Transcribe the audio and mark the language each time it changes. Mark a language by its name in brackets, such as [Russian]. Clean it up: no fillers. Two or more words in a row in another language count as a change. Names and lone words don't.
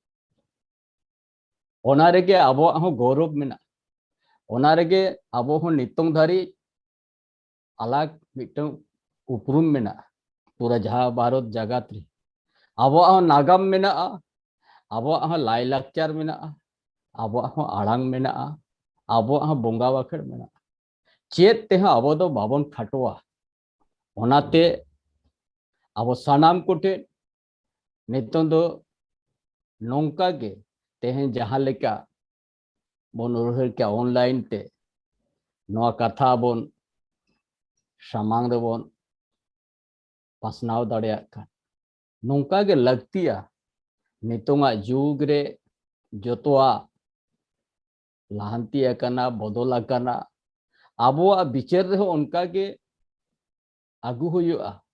[Ho] ओना रेगे अबुआ हो गौरव मेना ओना रेगे अबो हो नितों धारी अलग मिटों उपरुम मेना पूरा जहाँ भारत जगत रे अबुआ हो नागाम मेना अबुआ हो लाइलाकचार मेना अबुआ हो आड़ांग मेना अबुआ हो बोंगा बाखड़ मेना चेत ते अबो दो बाबन खाटोआ ओनाते अबो सानाम कोटे नितों दो नौका के तेहन जहाँ लेका बोन उरहर के ऑनलाइन ते नवा कथा बोन सामांग दो बोन पासनाव दाड़िया का नौका के लगतिया नितोंगा जुग रे जोतोआ लाहंती अकना बदल अकना अबुआ बिचार रे उनका के आगु हुआ